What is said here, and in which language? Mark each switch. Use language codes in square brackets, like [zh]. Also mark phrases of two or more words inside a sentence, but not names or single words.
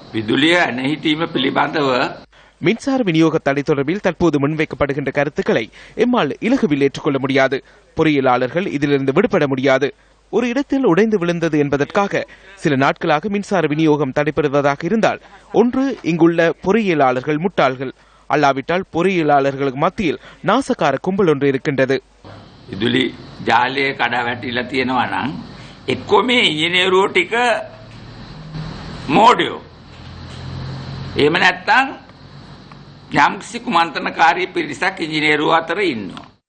[ta] மின்சார விநியோக தடை தொடர்பில் தற்போது முன்வைக்கப்படுகின்ற கருத்துக்களை எம்மால் இலகுவில் ஏற்றுக்கொள்ள முடியாது. பொறியியலாளர்கள் இதிலிருந்து விடுபட முடியாது. ஒரு இடத்தில் உடைந்து விழுந்தது என்பதற்காக சில நாட்களாக மின்சார விநியோகம் தடைபடுவதாக இருந்தால், ஒன்று இங்குள்ள பொறியியலாளர்கள் முட்டாள்கள், அல்லாவிட்டால் பொறியியலாளர்களுக்கு மத்தியில் நாசக்கார கும்பல் ஒன்று இருக்கின்றது. [si] ඉදුලි ජාලය කඩා වැටිලා තියෙනවා නම් එක්කෝ මේ ඉංජිනේරුවෝ ටික මෝඩයෝ. එහෙම නැත්නම් යම්කිසි කුමන්ත්‍රණකාරී පිරිසක් ඉංජිනේරුවෝ අතර ඉන්නවා.